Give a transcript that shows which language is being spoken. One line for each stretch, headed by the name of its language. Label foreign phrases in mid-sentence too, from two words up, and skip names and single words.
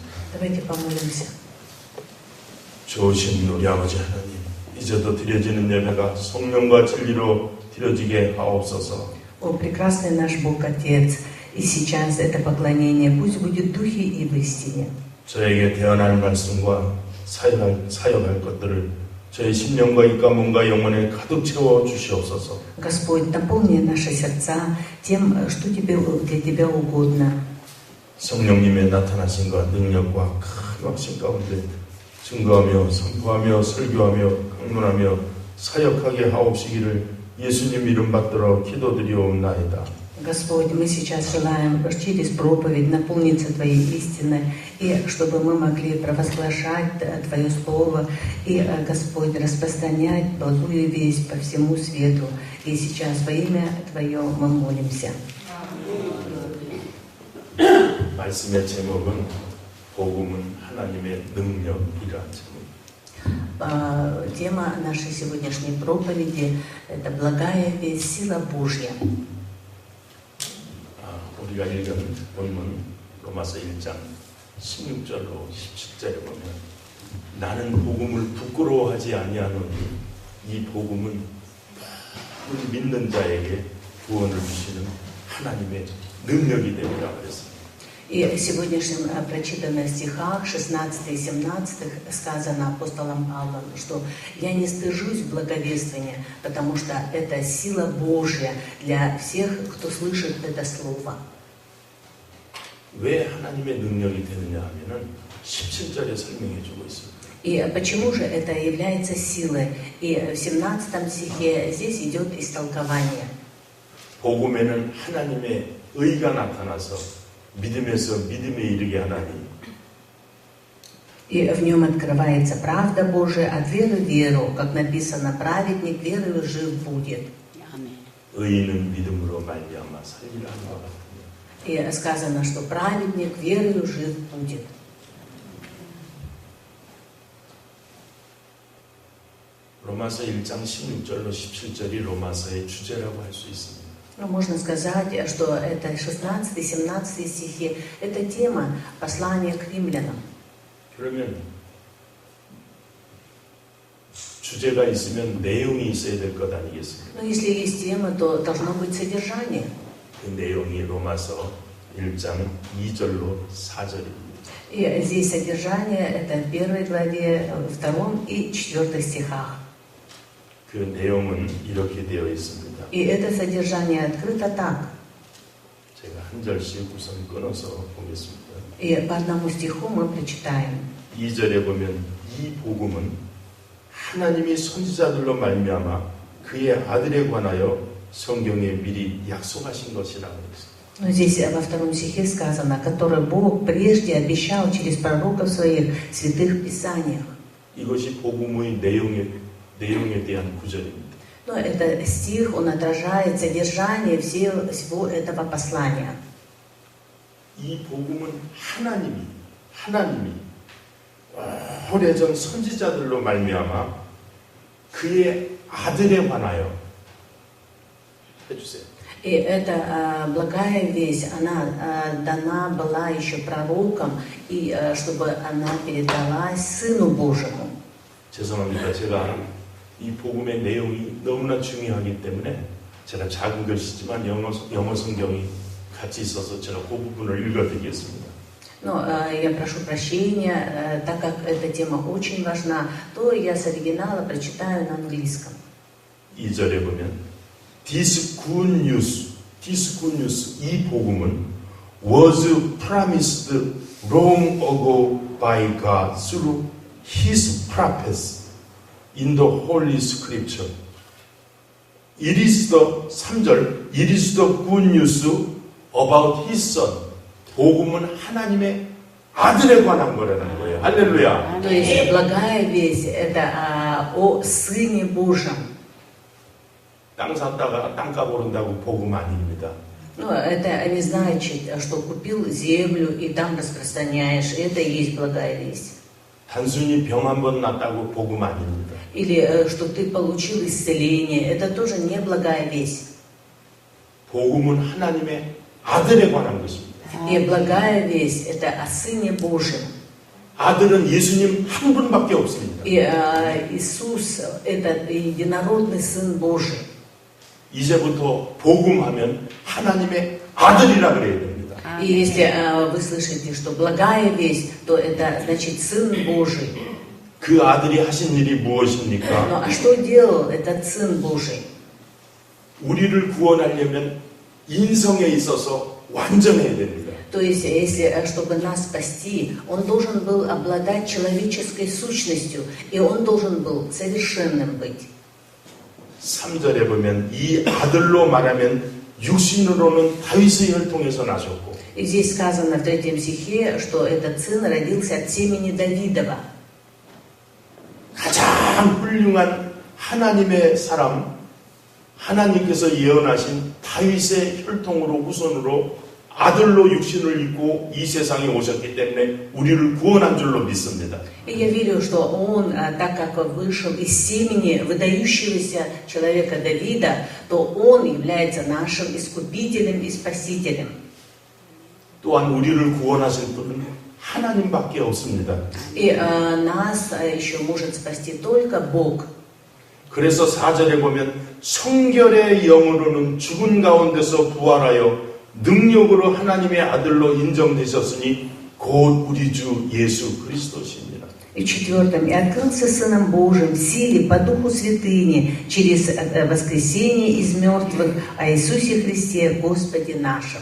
Russian: Давайте помолимся.
Korean: 좋으신 우리 아버지 하나님, 이제도 드려지는 예배가 성령과 진리로 드려지게 하옵소서.
Russian: О, прекрасный наш Бог Отец, и сейчас это поклонение пусть будет в духе и в истине.
Korean: 저에게 대언할 말씀과 사역할 것들을 저의 심령과 입과 몸과 영혼에 가득 채워 주시옵소서.
Russian: Господь, наполни наши сердца тем, что тебе, для Тебя угодно.
Korean: 성령님의 나타나심과 능력과 큰 확신 가운데 증거하며 선포하며 설교하며 강론하며 사역하게 하옵시기를 예수님 이름 받들어 기도드리옵나이다.
Russian: Господь, мы сейчас желаем через проповедь наполниться Твоей истиной, и чтобы мы могли провозглашать Твое Слово, и, Господь, распространять благую весть по всему свету. И сейчас во имя Твое мы молимся.
Korean: 말씀의 제목은 복음은 하나님의 능력이라 제목.
Russian: Тема нашей сегодняшней проповеди – это благая весть, сила Божья.
Korean: 우리가 읽은 본문 로마서 1장 16절로 17절에 보면 나는 복음을 부끄러워하지 아니하노니 이 복음은 모든 믿는 자에게 구원을 주시는 하나님의 능력이 되리라 그랬습니다.
Russian: И в сегодняшнем прочитанных стихах 16 и 17 сказано апостолом Павлом, что «Я не стыжусь благовествования, потому что это сила Божья для всех, кто слышит это слово».
Korean: 왜 하나님의 능력이 되느냐 하면은 17절에 설명해 주고 있습니다.
Russian: И почему же это является силой? И в 17 стихе здесь идет истолкование.
Korean: 복음에는 하나님의 의가 나타나서 믿음에서 믿음에 이르게 하나니.
Russian: И в нем открывается правда Божия от веры в веру, как написано, праведник верою жив будет.
Korean: 의인은 믿음으로 말미암아 살리라 하는 것 같으니.
Russian: И сказано, что праведник верою жив будет.
Korean: 로마서 1장 16절로 17절이 로마서의 주제라고 할 수 있습니다.
Russian: Ну, можно сказать, что это 16-17 стихи, это тема послания к римлянам.
Korean: 그러면 주제가 있으면 내용이 있어야 될 것 아니겠습니까?
Russian: Но если есть тема, то должно быть содержание.
Korean: 그 내용이 로마서 1장 2절로 4절입니다.
Russian: И здесь содержание, это в 1 главе, 2 и 4 стихах.
Korean: 그 내용은 이렇게 되어 있습니다.
Russian: И это содержание открыто так.
Korean: 제가 한 절씩 우선 끊어서 보겠습니다.
Russian: И по одному стиху мы прочитаем.
Korean: 2절에 보면 이 복음은 하나님이 선지자들로 말미암아 그의 아들에 관하여 성경에 미리 약속하신 것이라고 했습니다.
Russian: Но здесь во 2 стихе сказано, который Бог прежде обещал через пророков своих в святых писаниях.
Korean: 이것이 복음의 내용에 대한 구절입니다.
Russian: Но это стих, он отражает содержание всего этого послания.
Korean: 이 복음은 하나님이 오래전 선지자들로 말미암아 그의 아들에 관하여 해주세요.
Russian: И эта благая весть, она дана была еще пророкам, и чтобы она передалась Сыну Божьему.
Korean: 죄송합니다. 제가 이 복음의 내용이 너무나 중요하기 때문에 제가 작은 글씨지만 영어 성경이 같이 있어서 제가 그 부분을 읽어드리겠습니다.
Russian: Но я прошу прощения, так как эта тема очень важна, то я с оригинала прочитаю на английском.
Korean: 2절에 보면
English: This good news,
Korean: 이 복음은
English: was promised long ago by God through His prophets in the Holy Scripture. It is the 3절, it is the good news about His Son.
Korean: 복음은 하나님의 아들에 관한 거라는 거예요. 할렐루야.
Russian: То есть благая весть это о Сыне Божьем.
Korean: 땅 샀다가 땅값 오른다고 복음 아닙니다.
Russian: Но это не значит, что купил землю и там распространяешь. Это и есть благая весть.
Korean: 단순히 병 한 번 났다고 복음 아닙니다.
Russian: Или что ты получил исцеление. Это тоже не благая весть.
Korean: 복음은 하나님의 아들에 관한 것입니다.
Russian: И благая весть это о Сыне Божьем.
Korean: 아들은 예수님 한 분밖에 없습니다.
Russian: И Иисус – это единородный Сын Божий.
Korean: 이제부터 복음하면 하나님의 아들이라 그래야 됩니다.
Russian: И если вы слышите, что благая весть, то это значит Сын Божий.
Korean: 그 아들이 하신 일이 무엇입니까?
Russian: Ну а что делал этот Сын Божий?
Korean: 우리를 구원하려면 인성에 있어서 완전해야 됩니다.
Russian: То есть, если, чтобы нас спасти, Он должен был обладать человеческой сущностью, и Он должен был совершенным быть.
Korean: 3절에 보면 이 아들로 말하면 육신으로는 다윗의 혈통에서 나셨고
Russian: И здесь сказано в 3 стихе, что этот сын родился от семени Давидова.
Korean: 가장 훌륭한 하나님의 사람, 하나님께서 예언하신 다윗의 혈통으로 후손으로 아들로 육신을 입고 이 세상에 오셨기 때문에 우리를 구원한 줄로 믿습니다.
Russian: И я верю, что он, так как вышел из семени выдающегося человека Давида, то он является нашим искупителем и спасителем.
Korean: 또한 우리를 구원하신 분은 하나님밖에 없습니다.
Russian: И нас еще может спасти только Бог.
Korean: 그래서 4절에 보면 성결의 영으로는 죽은 가운데서 부활하여 능력으로 하나님의 아들로 인정되셨으니 곧 우리 주 예수 그리스도십니다.
Russian: И в 4 и открылся Сыном Божиим в силе по Духу Святыни через воскресение из мертвых о Иисусе Христе Господе нашем.